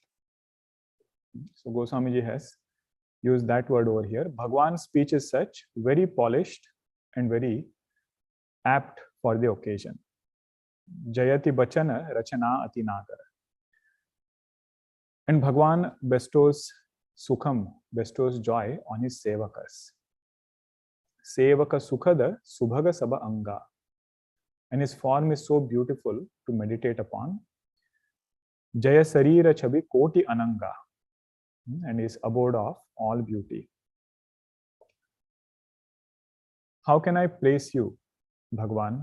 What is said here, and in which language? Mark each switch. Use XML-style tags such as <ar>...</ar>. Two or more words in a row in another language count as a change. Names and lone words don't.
<en>So Goswamiji has used that word over here. Bhagwan's speech is such, very polished and very apt for the occasion.</en> <awa>जयति बचन रचना अति नागर.</awa> <en>And Bhagwan bestows sukham, bestows joy on his sevakas.</en> <awa>सेवक सुखद सुभग सब अंगा.</awa> <en>And his form is so beautiful to meditate upon.</en> <awa>जय सरीर छबि कोटि अनंगा.</awa> <en>And is abode of all beauty. How can I place you, Bhagwan?</en>